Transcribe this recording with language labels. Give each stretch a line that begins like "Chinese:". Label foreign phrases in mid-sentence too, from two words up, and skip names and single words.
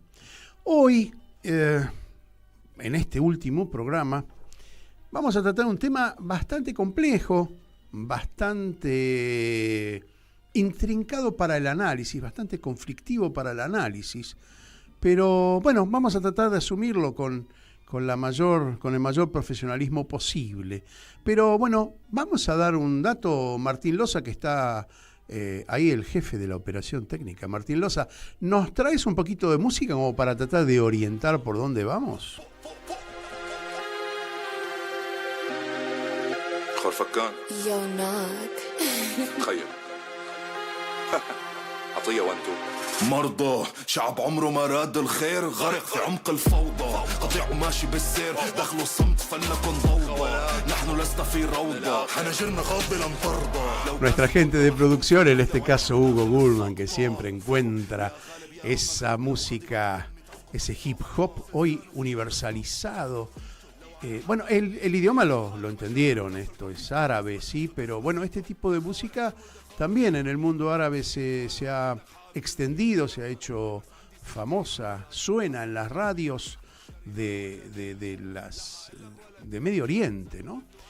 Spanish: Hoy, en este último programa, vamos a tratar un tema bastante complejo, bastante intrincado para el análisis, bastante conflictivo para el análisis, pero bueno, vamos a tratar de asumirlo con el mayor profesionalismo posible. Pero bueno, vamos a dar un dato. Martín Loza, que está ahí, el jefe de la operación técnica. Martín Loza, ¿nos traes un poquito de música como para tratar de orientar por dónde vamos? خرفكان يوناك خيم عطية وانتو
Arabic: مرضى شعب عمره ما راد الخير غرق في عمق الفوضى قطيع وماشي بالسير دخلوا الصمت فلنكن ضوضى نحن لسنا في روضة حناجرنا غاضبة لن ترضى.
Spanish: Nuestra gente de producción, en este caso Hugo Gulman, que siempre encuentra esa música, ese hip hop hoy universalizado. Bueno, el idioma lo entendieron, esto es árabe, sí, pero bueno, este tipo de música también en el mundo árabe se ha extendido, se ha hecho famosa, suena en las radios de Medio Oriente, ¿no?